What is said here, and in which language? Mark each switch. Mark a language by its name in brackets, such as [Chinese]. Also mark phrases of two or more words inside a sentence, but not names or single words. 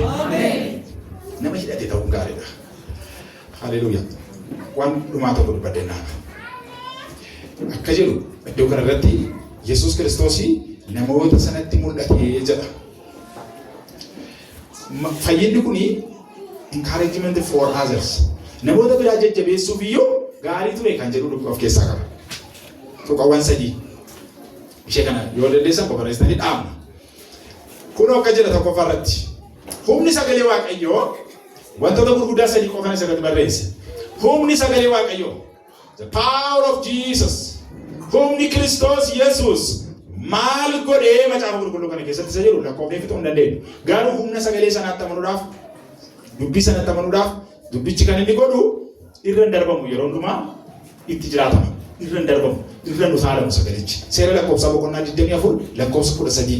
[Oromo] Nama hidhate ta'uun gaariidha. Haleluuyaa. Waan dhumaa tokko dubbadhennaa. Akka jedhu iddoo kanarratti Yesuus Kiristoos namoota sanatti mul'atee jedha. Fayyinni kuni [English] encouragement for others. [Oromo] Namoota biraa jajjabeessuuf iyyuu gaarii ture kan jedhu of keessaa qaba. Tuqawwan sadii. Ishee kana yoo dandeessan barreessanii dhaabna. Kun akka jedha tokkoffaarratti. Humni sagalee Waaqayyoo wantoota gurguddaa sadii qofaan isarratti barreesse. Humni sagalee Waaqayyoo. [English] The power of Jesus. [Oromo] Humni Kiristoos Yesuus maal godhee macaafa qulqulluu kana keessatti isa jedhu lakkoofnee fixuu hin dandeenyu. Garuu humna sagalee sanaatti amanuudhaaf, dubbii sanatti amanuudhaaf, dubbichi kan inni godhu irra hin darbamu yeroo hundumaa itti jiraatama. Irra hin darbamu, irra hin utaalamu sagalichi. Seera lakkoofsa boqonnaa 24 lakkoofsa 13.